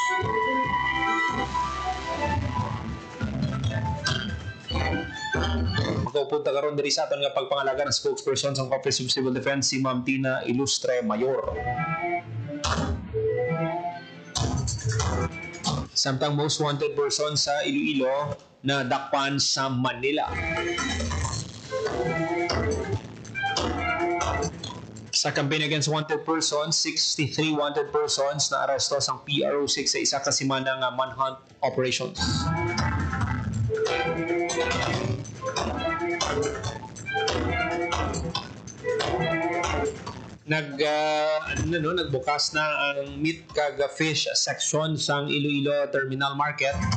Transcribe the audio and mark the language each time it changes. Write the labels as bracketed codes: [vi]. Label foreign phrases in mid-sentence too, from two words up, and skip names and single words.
[hil] Magpupunta karon diri sa aton nga pagpangalaga ng spokesperson sa Office of Civil Defense si Ma'am Tina Ilustre Mayor. Samtang [en] most wanted person [hil] sa Iloilo na dakpan sa Manila. Sa [en] campaign against wanted persons, [hil] 63 [en] wanted persons [hil] na aresto sa PRO6 sa isa ka semana nga [en] manhunt operations. [hil] Nagbukas na ang meat kag [en] fish section [hil] sang Iloilo Terminal Market.